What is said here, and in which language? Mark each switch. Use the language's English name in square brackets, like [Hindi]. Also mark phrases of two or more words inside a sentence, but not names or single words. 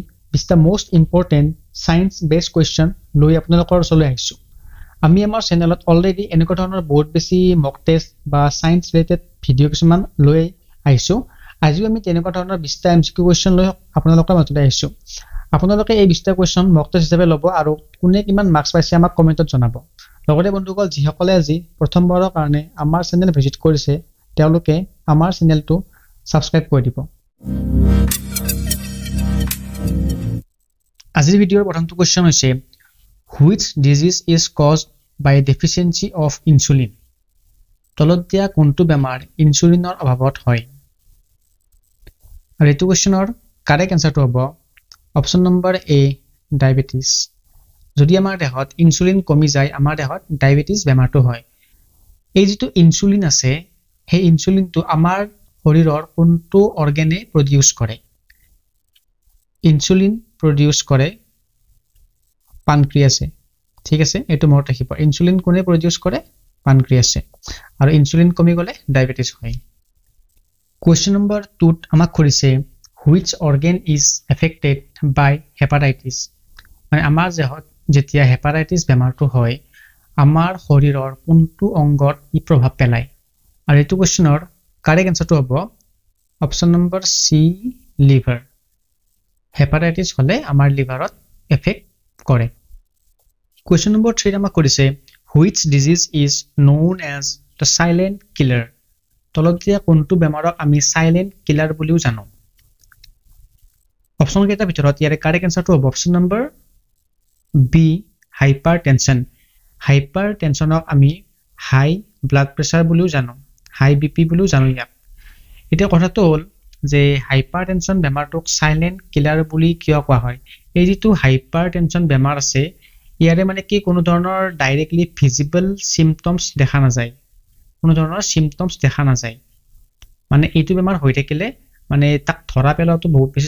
[Assamese] 20টা [English] most important science based question [Assamese] লৈ আপোনালোকৰ ওচৰলৈ আহিছো আমি আমাৰ চেনেলত অলৰেডি এনেকুৱা ধৰণৰ বহুত বেছি [English] mock test [Assamese] বা [English] science related video' [Assamese] কিছুমান লৈ আহিছো আজিও আমি তেনেকুৱা ধৰণৰ 20টা [English] MCQ question [Assamese] লৈ আপোনালোকৰ মাজলৈ আহিছো আপোনালোকে এই 20টা [English] question mock test [Assamese] হিচাপে ল'ব আৰু কোনে কিমান মাৰ্কস পাইছে আমাক কমেন্টত জনাব লগতে বন্ধুসকল যিসকলে আজি প্ৰথমবাৰৰ কাৰণে আমাৰ [English] channel visit [Assamese] কৰিছে তেওঁলোকে আমাৰ চেনেলটো সাবস্ক্ৰাইব কৰি দিব আজিৰ ভিডিঅ'ৰ প্ৰথমটো কোৱেশ্চন হৈছে [English] which disease is caused by deficiency of insulin [Assamese] তলত দিয়া কোনটো বেমাৰ ইনসুলিনৰ অভাৱত হয় আৰু এইটো কোৱেশ্চনৰ [English] correct answer [Assamese] হ'ব [English] option number A [Assamese] ডায়াবেটিস যদি আমাৰ দেহত ইনসুলিন কমি যায় আমাৰ দেহত ডায়াবেটিস বেমাৰটো হয় এই যেটো ইনসুলিন আছে সেই ইনসুলিনটো আমাৰ শৰীৰৰ কোনটো অৰ্গানে প্ৰডিউস কৰে ইনসুলিন প্ৰডিউস কৰে পানক্ৰিয়াছে ঠিক আছে এটো মনত ৰাখিব ইনসুলিন কোনে প্ৰডিউস কৰে পানক্ৰিয়াছে আৰু ইনসুলিন কমি গলে ডায়াবেটিস হয় [English] question number 2 [Assamese] আমাক কৰিছে [English] which organ is affected by hepatitis [Assamese] মানে আমাৰ দেহত যেতিয়া হেপাটাইটিস বেমাৰটো হয় আমাৰ শৰীৰৰ কোনটো অংগত ই প্ৰভাৱ পেলায় আৰু এইটো কোৱেশ্চনৰ [English] correct answer [Assamese] হ'ব [English] option number C [Assamese] লিভাৰ হেপাটাইটিস হলে আমাৰ লিভাৰত এফেক্ট কৰে [English] question number 3 [Assamese] আমাক কৰিছে [English] which disease is known as the silent killer [Assamese] তলত দিয়া কোনটো বেমাৰক আমি [English] silent killer [Assamese] বুলিও জানো অপচন কেইটা ভিতৰত ইয়াৰে [English] correct answer [Assamese] হ'ব [English] option number B [Assamese] হাইপাৰটেনশনক আমি [English] high blood pressure [Assamese] বুলিও জানো [English] high BP [Assamese] বুলিও জানো ইয়াক এতিয়া কথাটো হ'ল যে হাইপাৰটেনশন বেমাৰটোক [English] silent killer [Assamese] বুলি কিয় কোৱা হয় এই যেটো হাইপাৰটেনশন বেমাৰ আছে ইয়াৰে মানে কি কোনো ধৰণৰ [English] directly visible symptoms [Assamese] দেখা নাযায় কোনো ধৰণৰ সিম্পটমস দেখা নাযায় মানে এইটো বেমাৰ হৈ থাকিলে মানে তাক ধৰা পেলাটো বহুত বেছি